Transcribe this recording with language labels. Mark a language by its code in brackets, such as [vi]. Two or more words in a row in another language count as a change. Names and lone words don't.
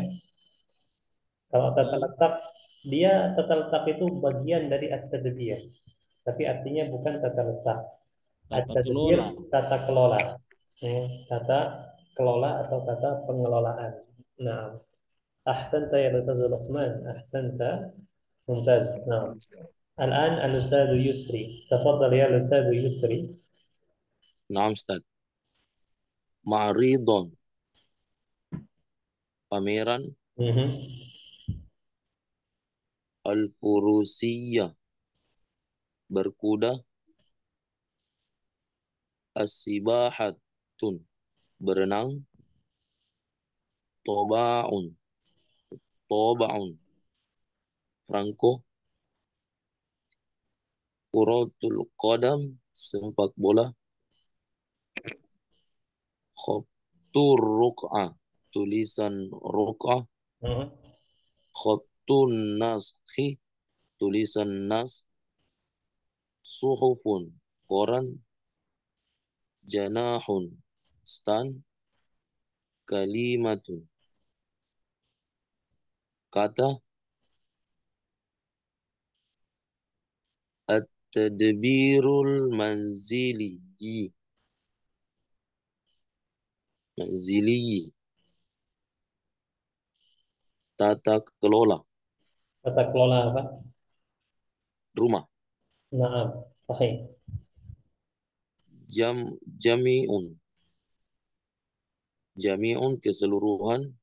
[id] Kalau tata letak, dia tata letak itu bagian dari at-tadbir. Tapi artinya bukan tata letak. Tata At-tadbir, kelola. tata kelola. Tata kelola atau tata pengelolaan. [ar] Nah, أحسنت يا أستاذ لقمان. Ahsanta. ممتاز نعم الآن الأستاذ يسري تفضل يا الأستاذ يسري نعم أستاذ. معرض. [id] Pameran. [ar] مهم. [id] Al-furusiyah. Berkuda. As-sibahatun, berenang. [ar] طابع، طابع, [id] perangko. [ar] كرة القدم, [id] sepak bola. [ar] خط الرقعة, [id] tulisan ruk'ah. Hmm. [ar] خط النسخ, [id] tulisan nas. Suhufun, koran. Janahun, stan. Kalimatun, kata. [ar] التدبير المنزلي، منزلي, [id] tata kelola Tata kelola apa? rumah. [ar] نعم، صحيح. جامع، جامع, [id] keseluruhan.